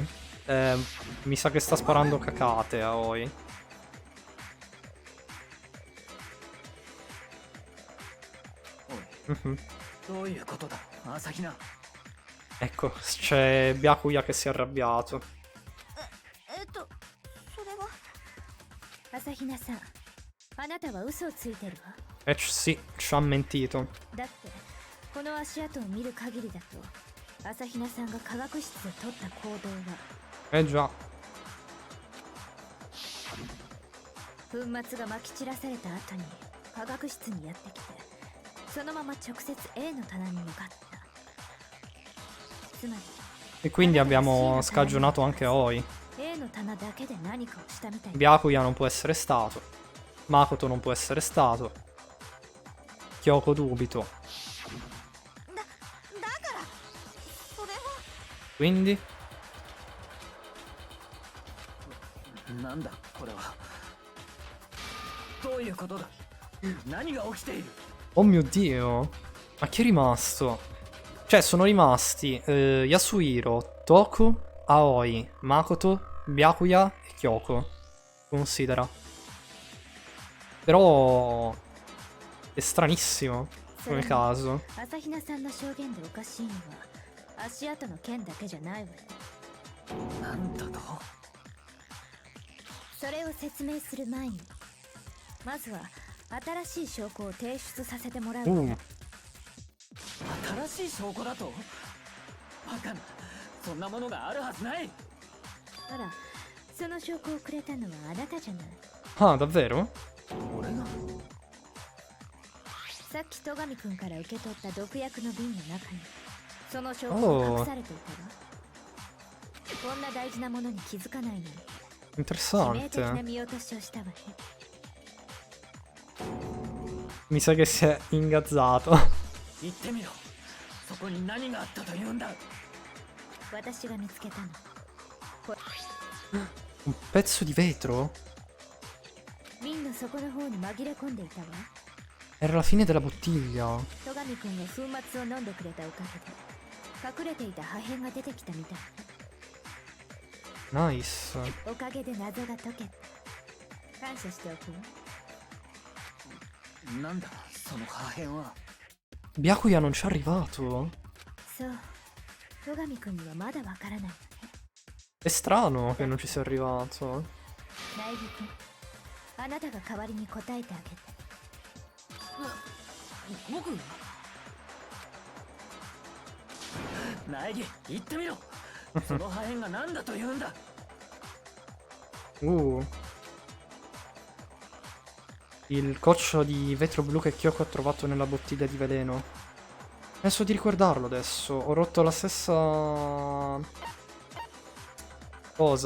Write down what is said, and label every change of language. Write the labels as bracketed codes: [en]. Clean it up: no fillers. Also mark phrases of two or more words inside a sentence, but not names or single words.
[it] Mi sa che sta sparando cacate Aoi. Mhm. Ecco, c'è Byakuya che si è arrabbiato. [ja] それは朝比奈さん、あなたは嘘をついてるわ。 [it] Sì, ci ha mentito. [ja] だってこの足跡を見る限りだと朝比奈さんが科学室で取った行動は [it] Già. [ja] 粉末がまき散らされた後に科学室にやってきてそのまま直接 A の棚に向かった。つまり [it] E quindi abbiamo scagionato anche Aoi. [ja] A の棚だけで何かをしたみたい。 [it] Byakuya non può essere stato. Makoto non può essere stato. Kyoko dubito. [ja] だからそれは [it] Quindi? [ja] なんだこれは。どういうことだ。何が起きている。 [it] Oh mio Dio. Ma chi è rimasto? Cioè, sono rimasti Yasuhiro, Toku, Aoi, Makoto, Byakuya e Kyoko. Considera. Però... è stranissimo, come caso. [ja] 朝比奈さんの証言でおかしいのは足跡の件だけじゃないわね。なんだと。それを説明する前にまずは新しい証拠を提出させてもらう。新しい証拠だと。バカな。そんなものがあるはずない。あら、その証拠をくれたのはあなたじゃない。 [it] Ah, davvero? [ja] 俺が。さっき戸上くんから受け取った毒薬の瓶の中にその証拠が隠されていたわ。こんな大事なものに気づかないのに致命的な [it] Interessante. [ja] 見落としをしたわね。 [it] Mi sa che si è ingazzato. [ja] 言ってみろ。そこに何があったと言うんだ。私が見つけたの。 [it] Un pezzo di vetro? [ja] 瓶の底の方に紛れ込んでいたわ。 [it] Era la fine della bottiglia. [ja] 戸上くんが粉末を飲んでくれたおかげで隠れていた破片が出てきたみたい。 [it] Nice. [ja] おかげで謎が解けた。感謝しておくわ。なんだその破片は。 [it] Byakuya non ci è arrivato. [ja] そう戸上くんにはまだわからないわね。 [it] È strano che non ci sia arrivato. [ja] 苗木くんあなたが代わりに答えてあげて。僕苗木言ってみろ。その破片が何だと言うんだ。 [it] Il coccio di vetro blu che Kyoko ha trovato nella bottiglia di veleno. Penso di ricordarlo adesso. Ho rotto la stessa... cosa.